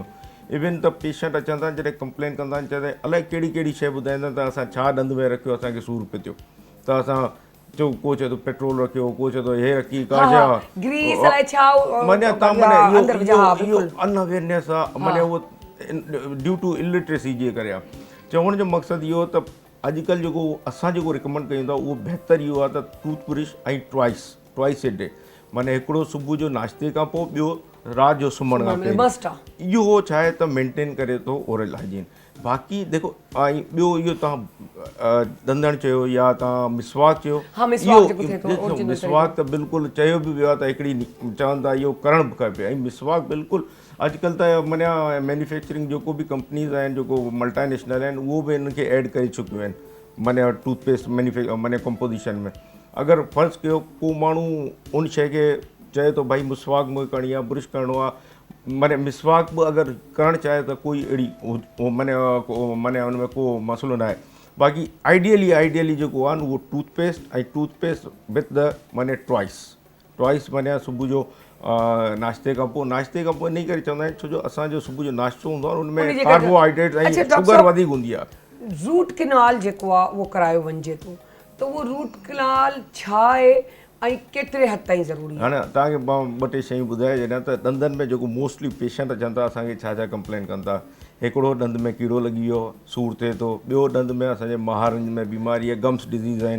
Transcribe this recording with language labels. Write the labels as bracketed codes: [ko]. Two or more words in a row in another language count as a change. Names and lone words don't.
[sd] इवन त पेशेंट अचनि था, जॾहिं कंप्लेन कंदा आहिनि, चवंदा आहिनि अलाए कहिड़ी कहिड़ी शइ ॿुधाईंदा त असां छा ॾंद में रखियो, असांखे सूरु पियो थियो, त असां चओ, को चए थो पेट्रोल रखियो, को चए थो हे रखी काजा ग्रीस अलाए छा माने तव्हां अंदरि विझा, हा, इहो बिल्कुलु। अनअवेयरनेस आहे, माने उहो [en] due to illiteracy [sd] जे करे आहे। चवण जो मक़सदु इहो त अॼुकल्ह जेको असां जेको रिकमेंड कयूं था, उहो बहितरु इहो आहे त [en] tooth brush [sd] ऐं [en] twice a day, [sd] माने हिकिड़ो सुबुह जो नाश्ते खां पोइ, ॿियो राति जो सुम्हण खां मस्ट पहिरीं। आहे। इहो छा आहे त मेंटेन करे थो [en] oral hygiene. [sd] बाक़ी देखो, ऐं ॿियो इहो तव्हां दंदण चयो या तव्हां मिसवाक चयो, हा, मिसवाक जेको थिए थो, ॾिसो, original मिसवाक त बिल्कुलु चयो बि वियो आहे त हिकिड़ी चवनि था इहो करणु बि खपे। ऐं मिसवाक बिल्कुलु अॼुकल्ह त मञा मैन्युफैक्चरिंग जेको बि कंपनीज़ आहिनि, जेको मल्टानेशनल आहिनि, उहो बि हिनखे ऐड करे चुकियूं आहिनि माना टूथपेस्ट माने कंपोजिशन में। अगरि फ़र्ज़ु कयो को माण्हू उन शइ खे चए थो भाई मिसवाक मूंखे करणी आहे, ब्रुश करिणो आहे, माने मिसवाक बि अगरि करणु चाहे त कोई अहिड़ी माने हुन में को मसइलो न आहे। बाक़ी आइडियली जेको आहे न उहो [en] toothpaste with the [sd] माने ट्वाइस माने सुबुह जो नाश्ते खां पोइ इन करे चवंदा आहिनि छो जो असांजो सुबुह जो नाश्तो हूंदो आहे उनमें उनजे करे- कार्बोहाइड्रेट ऐं अच्छा, डॉक्टर शुगर साहब- वधीक हूंदी आहे। [en] root canal [sd] जेको आहे उहो करायो वञिजे थो त उहो [en] root canal [sd] छा आहे ऐं केतिरे हद ताईं ज़रूरी आहे? हाणे तव्हांखे मां ॿ टे शयूं ॿुधाए छॾियां त ॾंदनि में जेको मोस्टली पेशेंट अचनि था असांखे छा कंप्लेन कनि था, हिकिड़ो ॾंद में कीड़ो लॻी वियो सूर थिए थो, ॿियो ॾंद में असांजे महारनि में बीमारी आहे, [en] gums disease [sd] आहिनि,